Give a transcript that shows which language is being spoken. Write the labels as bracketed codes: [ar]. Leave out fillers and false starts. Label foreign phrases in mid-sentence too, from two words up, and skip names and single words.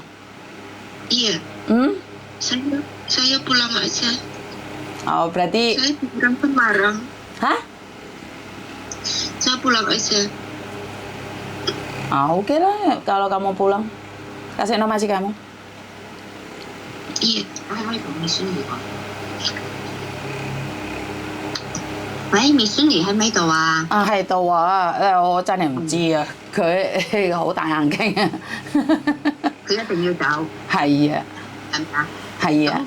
[id] Iya. Saya pulang aja. Oh, berarti... Saya pulang Semarang. Hah? Saya pulang aja. Oke lah, kalau kamu pulang. Kasih nomor majikan kamu. Iya. [yue] 喂，Miss Sunny喺咪度啊？喺度啊！我真係唔知啊，佢好大眼鏡啊！佢一定要走。係啊，係咪啊？係啊。